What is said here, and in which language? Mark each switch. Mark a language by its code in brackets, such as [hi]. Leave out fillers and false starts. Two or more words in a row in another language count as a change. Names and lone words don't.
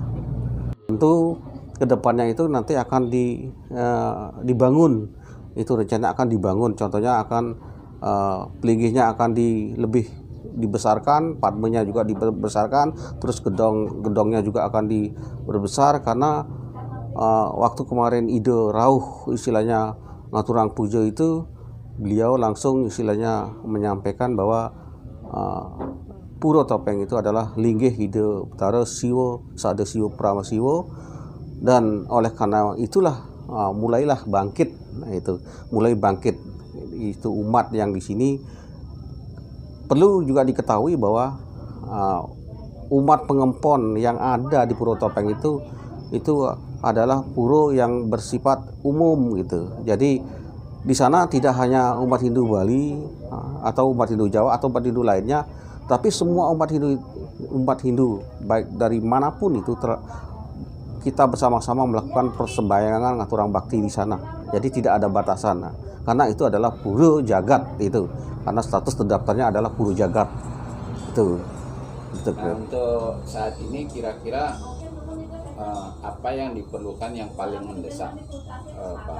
[id] Tentu kedepannya itu nanti akan dibangun, itu rencana akan dibangun. Contohnya akan pelinggihnya akan lebih dibesarkan, padmenya juga dibesarkan, terus gedongnya juga akan diperbesar, karena waktu kemarin [ban] ide rauh [id] istilahnya [ban] ngaturang puja [id] itu, beliau langsung istilahnya menyampaikan bahwa Puro Topeng itu adalah linggih hide betara siwo sada siwo prama siwo, dan oleh karena itulah mulailah bangkit. Nah, itu mulai bangkit itu umat yang di sini. Perlu juga diketahui bahwa umat pengempon yang ada di Puro Topeng itu adalah puro yang bersifat umum gitu. Jadi di sana tidak hanya umat Hindu Bali atau umat Hindu Jawa atau umat Hindu lainnya, tapi semua umat Hindu baik dari manapun itu kita bersama-sama melakukan persembahyangan [ban] ngaturang bakti [id] di sana. Jadi tidak ada batasan. Karena itu adalah Puro Jagat itu. Karena status terdaftarnya adalah Puro Jagat. Itu. Nah, untuk saat ini kira-kira apa yang diperlukan yang paling mendesak, Pak?